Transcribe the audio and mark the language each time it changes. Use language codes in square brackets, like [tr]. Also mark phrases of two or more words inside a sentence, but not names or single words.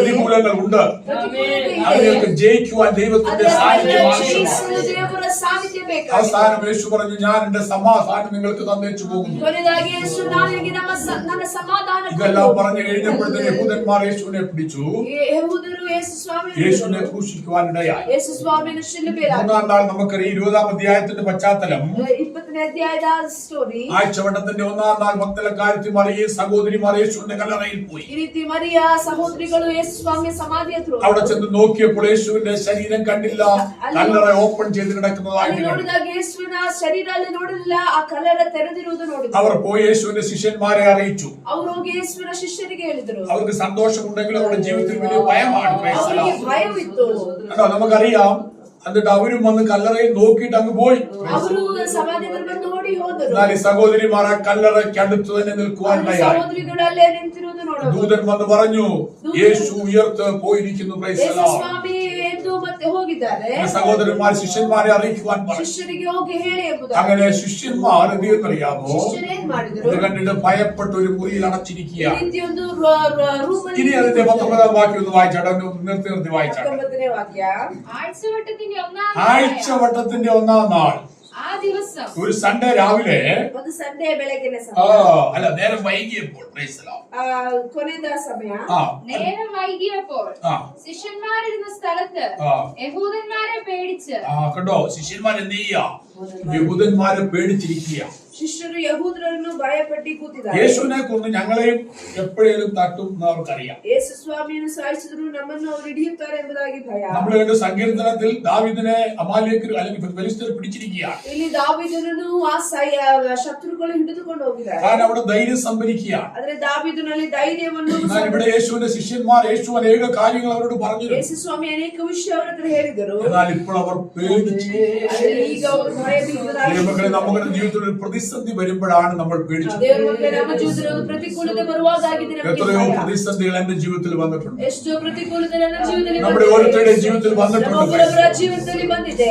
[ml] പ്രതികൂലങ്ങളുണ്ട്. അതിനൊക്കെ ജയിക്കുവാൻ ദൈവത്തിന്റെ സാന്നിധ്യം ആവശ്യമാണ്. [kn] ದೇವರ ಸಾನ್ನಿಧ್ಯ ಬೇಕು. [ml] അവസാനം യേശു പറഞ്ഞു, ഞാൻ എന്റെ സമാധാനം നിങ്ങൾക്ക് തന്നേച്ചു പോകുന്നു. [kn] ಕೊನೆಯದಾಗಿ ಯೇಸು ನಾನು ನಿಮಗೆ ನನ್ನ ಸಮಾಧಾನ. [ml] ഇതെല്ലാം പറഞ്ഞു കഴിഞ്ഞപ്പോഴത്തെ യഹൂദന്മാർ യേശുവിനെ പിടിച്ചു. [kn] ಯಹೂದರು [ml] യേശുവിനെ ക്രൂശിക്കുവാനിടയായി. [kn] ಯೇಸು ಸ್ವಾಮಿಯನ್ನು ಶಿಲುಬೆಯಲ್ಲಿ. [ml] 3-ാം നാൾ നമുക്കറിയാം 20-ാം അധ്യായത്തിന്റെ പശ്ചാത്തലം. [kn] 20ನೇ ಅಧ್ಯಾಯದ സ്റ്റോറി. [ml] ആഴ്ചവട്ടത്തിന്റെ 1-ാം നാൾ ഭക്തലക്കാരത്തി മറിയയും സഹോദരിമാർ യേശുവിന്റെ കല്ലറയിൽ പോയി. [kn] ಈ ರೀತಿ ಮರಿಯ ಸಹೋದರಿಗಳು ಯೇಸು ಸ್ವಾಮಿಯ ಸಮಾಧಿ ಹತ್ರ [ml] അവിടെ ചെന്ന് നോക്കിയപ്പോൾ യേശുവിന്റെ ശരീരം കണ്ടില്ല. കല്ലറ ഓപ്പൺ ചെയ്ത് കിടക്കുന്നതായിട്ട് [kn] ನೋಡಿದಾಗ ಯೇಸುವಿನ ಶರೀರ ಅಲ್ಲಿ ನೋಡಲಿಲ್ಲ, ಆ ಕಲ್ಲರ ತೆರೆದಿರುವುದು ನೋಡಿದರು. [ml] അവർ പോയി യേശുവിന്റെ ശിഷ്യന്മാരെ അറിയിച്ചു. [kn] ಅವರು ಹೋಗಿ ಯೇಸುವಿನ ಶಿಷ್ಯರಿಗೆ ಹೇಳಿದರು. [ml] അവർക്ക് സന്തോഷമുണ്ടെങ്കിലും അവരുടെ ജീവിതത്തിൽ വലിയ ഭയമാണ്. [kn] ಅವರಿಗೆ ಭಯವಿತ್ತು. [ml] നമുക്കറിയാം. എന്നിട്ട് അവരും വന്ന് കല്ലറയിൽ നോക്കിയിട്ട് അങ്ങ് പോയി. [kn] ಅವರು ಸಮಾಧಿಯನ್ನು ನೋಡಿ ಹೋದರು. [ml] എന്നാൽ ഈ സഹോദരിമാർ ആ കല്ലറയ്ക്ക് അടുത്ത് തന്നെ നിൽക്കുവാനിടയായി. [kn] ಸಹೋದರಿಗಳು ಅಲ್ಲೇ ನಿಂತಿರುವುದು ನೋಡಿದರು. [ml] ദൂതൻ വന്ന് പറഞ്ഞു, യേശു ഉയർത്ത് പോയിരിക്കുന്നു. [kn] ಯೇಸು ಸ್ವಾಮಿ ಎದ್ದು ಮತ್ತೆ ಹೋಗಿದ್ದಾರೆ. [ml] സഹോദരന്മാർ ശിഷ്യന്മാരെ അറിയിക്കുവാൻ പറഞ്ഞു. [kn] ಶಿಷ್ಯರಿಗೆ ಹೋಗಿ ಹೇಳಿ ಎಂಬುದಾಗಿ. [ml] അങ്ങനെ ശിഷ്യന്മാർ എന്തെന്നറിയാമോ? [kn] ಶಿಷ್ಯರು ಏನ್ ಮಾಡಿದ್ರು? [ml] ഇത് കണ്ടിട്ട് ഭയപ്പെട്ട് ഒരു മുറിയിൽ അടച്ചിരിക്കുക. [kn] ಈ ರೀತಿ ಒಂದು ರೂಮಲ್ಲಿ. [ml] ഇനി അതിന്റെ 19-ാം വാക്യം ഒന്ന് വായിച്ചാട്ടെ. നിർത്തി വായിച്ചാട്ടെ. [kn] 19ನೇ ವಾಕ್ಯ. [ml] ആഴ്ചവട്ടത്തിന്റെ 1-ാം നാൾ ആ ദിവസം ഒരു സൺഡേ രാവിലെ, [kn] ಒಂದು ಸಂಡೇ ಬೆಳಗಿನ [ml] അല്ല നേരം വൈകിയപ്പോൾ, [kn] ಕೊನೆದ ಸಮಯ, [ml] നേരം വൈകിയപ്പോൾ ശിഷ്യന്മാരിരുന്ന സ്ഥലത്ത് യഹൂദന്മാരെ പേടിച്ച്. കണ്ടോ, ശിഷ്യന്മാർ എന്ത് ചെയ്യാ? യഹൂദന്മാരെ പേടിച്ചിരിക്കുക. [kn] ಶಿಷ್ಯರು ಯಹೂದರನ್ನು ಭಯಪಟ್ಟು ಕೂತಿದ್ದಾರೆ. [ml] യേശുവിനെ കൊന്ന് ഞങ്ങളെയും എപ്പോഴേലും തട്ടും എന്ന് അവർക്കറിയാം. [kn] ಯೇಸು ಸ್ವಾಮಿಯನ್ನು ಸಾಯಿಸಿದ್ರು ನಮ್ಮನ್ನು ಅವರು ಹಿಡಿಯುತ್ತಾರೆ ಎಂಬುದಾಗಿ ಭಯ. [ml] നമ്മൾ കണ്ട സങ്കീർത്തനത്തിൽ ദാവീദിനെ അമാലേക്കർ അല്ലെങ്കിൽ ഫെലിസ്ത്യർ പിടിച്ചിരിക്കുകയാണ്. [kn] ಇಲ್ಲಿ ದಾವೀದನನ್ನು ಆ ಶತ್ರುಗಳು ಹಿಡಿದುಕೊಂಡು ಹೋಗಿದ್ದಾರೆ. [ml] കാരണം അവിടെ ധൈര്യം സംഭരിക്കുകയാണ്. [kn] ಆದರೆ ದಾವೀದನಲ್ಲಿ ಧೈರ್ಯವನ್ನು. [ml] ഇവിടെ യേശുവിന്റെ ശിഷ്യന്മാർ യേശു അനേക കാര്യങ്ങൾ അവരോട് പറഞ്ഞു. [kn] ಯೇಸು ಸ್ವಾಮಿ ಅನೇಕ ವಿಷಯ ಅವರ ಹತ್ರ ಹೇಳಿದರು. [ml] എന്നാൽ ഇപ്പോൾ അവർ പേടിച്ചു. [kn] ಈಗ ಅವರು ಭಯಭೀತರಾಗಿ. [ml] നമ്മുടെ ജീവിതത്തിൽ ഒരു പ്രതിസന്ധി പ്രതിസന്ധി വരുമ്പോഴാണ് നമ്മൾ പേടിച്ചത്. [kn] ದೇವರ ಮಕ್ಕಳೇ, ನಮ್ಮ ಜೀವಿತದಲ್ಲಿ ಒಂದು ಪ್ರತಿಕೂಲತೆ ಬರುವಾಗಾಗಿದೆ ನಮಗೆ [ml] എത്രയോ [kn] ಭಯ. [ml] പ്രതിസന്ധികൾ എന്റെ ജീവിതത്തിൽ വന്നിട്ടുണ്ട്. [kn] ಎಷ್ಟೋ ಪ್ರತಿಕೂಲತೆ ನನ್ನ ಜೀವಿತದಲ್ಲಿ [ml] നമ്മുടെ [kn] ಬಂದಿದೆ. [ml] ഓരോരുത്തരുടെ ജീവിതത്തിൽ [kn] ನಮ್ಮ [ml] വന്നിട്ടുണ്ട്. [kn] ಒಬ್ಬೊಬ್ಬರ ಜೀವಿತದಲ್ಲಿ ಬಂದಿದೆ.